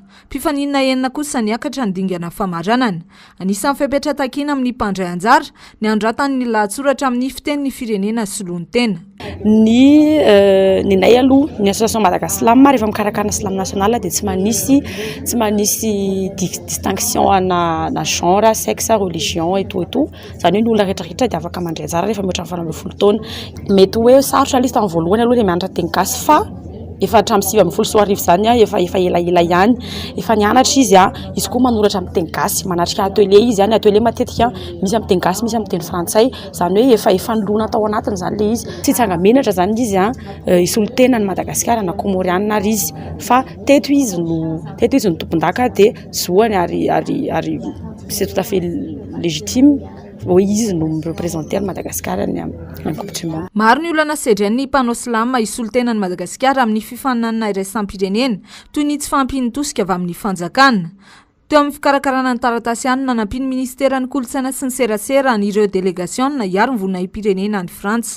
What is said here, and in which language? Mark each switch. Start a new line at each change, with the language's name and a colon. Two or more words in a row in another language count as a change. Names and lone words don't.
Malagasy: Mpifaninana enina kosa niakatra ny dingana famaranana. Anisan'ny fepetra takina amin'ny mpandray anjara ny andratany ny lahatsoratra amin'ny fitenin'ny firenena solon-tena. Ny nay aloha ny association Madagaslam rehefa mikarakara
French: slam national
Malagasy: dia tsy manisy distinction na
French: genre, sexe, religion et tout
Malagasy: zany hoe ny olona rehetrarehetra dia afaka mandray anjara rehefa mihoatra ny 20 taona. Mety hoe sarotra lista amin'ny voalohany aloha dia mianatra teny gasy fa efa hatramin'ny 20 zany efa ela ihany efa nianatra izy koa manoratra amin'ny teny gasy manatrika atelier izy atelier matetika misy amin'ny teny gasy misy amin'ny teny frantsay zany hoe efa nilona tao anatiny zany le izy tsy tsanga menatra zany izy isolotena ny Madagasikara na Komoriana ary izy fa teto izy no tompon-daka dia zoany ary
French: c'est tout à fait légitime
Malagasy: izy no mirepresenter Madagasikara ny Coupe du Monde. Maro ny olana sedran'ny mpanao slam isolotena ny Madagasikara amin'ny fifaninanana iraisam-pirenena toy ny tsy fahampiany tosika avy amin'ny fanjakana. Teo amin'ny fikarakarana ny taratasy ihany nanampiany ministeran'ny kolontsaina sy ny serasera an'ireo délégation iaro ny voninahim-pirenena any Frantsa.